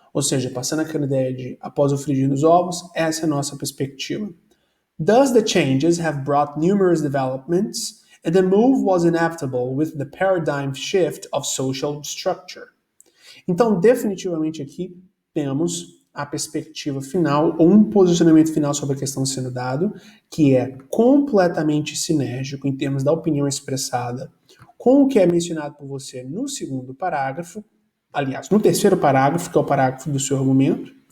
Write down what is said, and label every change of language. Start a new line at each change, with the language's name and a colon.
Portuguese: Ou seja, passando aquela ideia de após o frigir dos ovos, essa é a nossa perspectiva.
English: Thus, the changes have brought numerous developments, and the move was inevitable with the paradigm shift of social structure.
Portuguese: Então, definitivamente aqui temos a perspectiva final, ou um posicionamento final sobre a questão sendo dado, que é completamente sinérgico em termos da opinião expressada com o que é mencionado por você no segundo parágrafo, aliás, no terceiro parágrafo, que é o parágrafo do seu argumento,